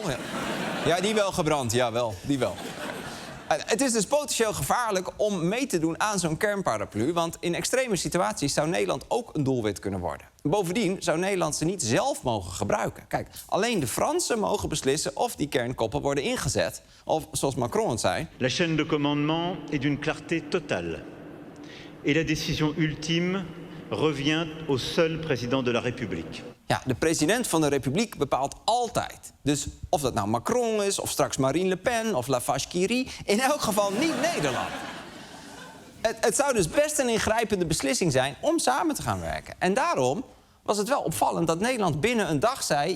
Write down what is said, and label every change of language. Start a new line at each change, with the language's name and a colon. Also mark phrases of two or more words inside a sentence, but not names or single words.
Dutch: Ja, die wel gebrand, jawel, die wel. Het is dus potentieel gevaarlijk om mee te doen aan zo'n kernparaplu, want in extreme situaties zou Nederland ook een doelwit kunnen worden. Bovendien zou Nederland ze niet zelf mogen gebruiken. Kijk, alleen de Fransen mogen beslissen of die kernkoppen worden ingezet. Of, zoals Macron het zei...
French: La chaîne de commandement est d'une clarté totale. Et la décision ultime revient au seul président de la République.
Dutch: Ja, de president van de Republiek bepaalt altijd. Dus of dat nou Macron is, of straks Marine Le Pen, of Lafarge-Curie... in elk geval niet Nederland. Het zou dus best een ingrijpende beslissing zijn om samen te gaan werken. En daarom was het wel opvallend dat Nederland binnen een dag zei...